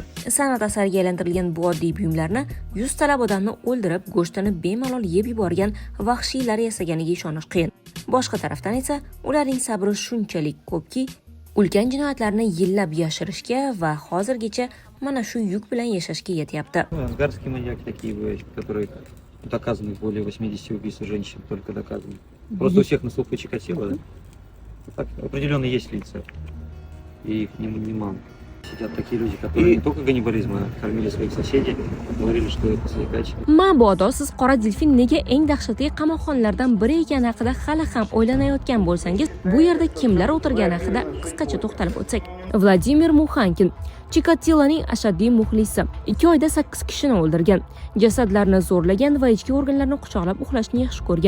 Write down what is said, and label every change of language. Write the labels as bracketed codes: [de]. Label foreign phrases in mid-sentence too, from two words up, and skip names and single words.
[uz] San'at asariga aylantirilgan bu oddiy buyumlarni 100 talab odamni o'ldirib, go'shtini bemalol yeb yuborgan vahshiylar yasaganiga ishonish qiyin. Boshqa tarafdan esa ularning sabri shunchalik ko'pki, ulkan jinoyatlarni yillab yashirishga va hozirgacha mana shu yuk bilan yashashga yetyapti. [ru] Ангарские маньяки такие бывают, которые доказаны более 80 убийств женщин, только доказаны. Просто у всех на слуху Чикатило, да? Так, определенно есть лица. И их немало. Сидят такие люди, которые не только каннибализм, а кормили своих соседей, говорили, что это слегачи. [uz] Mabodo siz qora delfin nega eng dahshatli qamoqxonalardan biri ekani haqida hali ham o'ylanayotgan bo'lsangiz, bu yerda kimlar o'tirgani haqida qisqacha to'xtalib o'tsak. Vladimir Muxankin Chikatiloning ashaddiy muxlisi 2 oyda 8 kishini o'ldirgan, jasadlarni zo'rlagan va ichki organlarni quchoqlab uxlashni yaxshi ko'rgan.